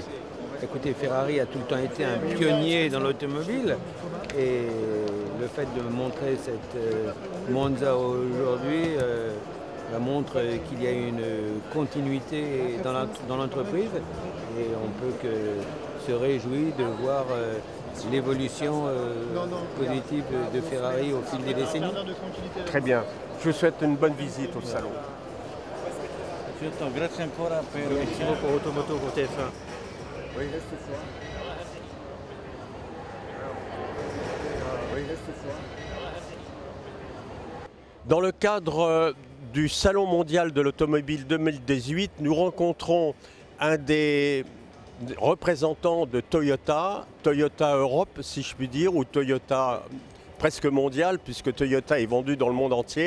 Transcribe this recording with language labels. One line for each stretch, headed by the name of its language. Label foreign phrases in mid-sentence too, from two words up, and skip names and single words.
French: Écoutez, Ferrari a tout le temps été un pionnier dans l'automobile et le fait de montrer cette Monza aujourd'hui montre qu'il y a une continuité dans l'entreprise et on peut que se réjouir de voir l'évolution positive de Ferrari au fil des décennies. Très bien. Je vous souhaite une bonne visite au salon.
Italian: Grazie ancora per Automoto pour TF1.
French: Oui, reste quoi? Oui, reste quoi? Dans le cadre du Salon mondial de l'automobile 2018, nous rencontrons un des représentants de Toyota, Toyota Europe si je puis dire, ou Toyota presque mondial puisque Toyota est vendu dans le monde entier.